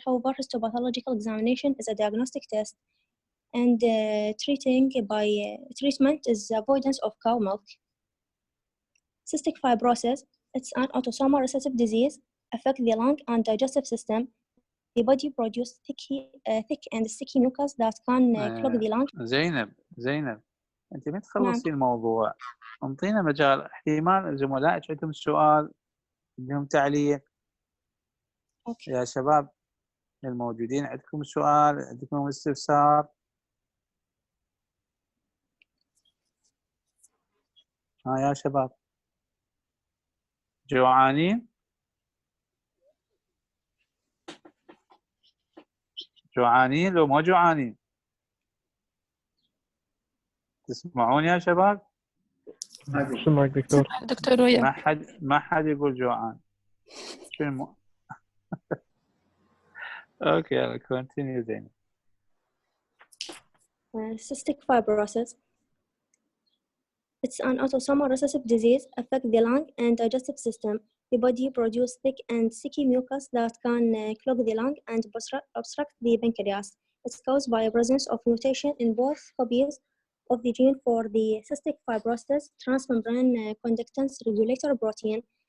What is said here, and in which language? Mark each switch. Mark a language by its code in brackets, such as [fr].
[en] However, histopathological examination is a diagnostic test, and treatment is avoidance of cow milk. Cystic fibrosis, it's an autosomal recessive disease, affects the lung and digestive system. The body produces thick and sticky mucus that can clog the lung. [ar] زينب أنت ما تخلصي الموضوع، انطينا مجال. احتمال زملائك عندهم سؤال، عندهم تعليق. أوكي. يا شباب الموجودين عندكم سؤال، عندكم استفسار؟ يا شباب جوعانين؟ جوعانين لو ما جوعانين؟ تسمعون يا شباب؟ سمعك دكتور. دكتور وياك. ما حد يقول جوعان. شنو؟ اوكي يلا [en] continue then. Cystic fibrosis. It's an autosomal recessive disease, affect the lung and digestive system. The body produces thick and sticky mucus that can clog the lung and obstruct the pancreas. It's caused by a presence of mutation in both copies of the gene for the cystic fibrosis transmembrane conductance regulator protein.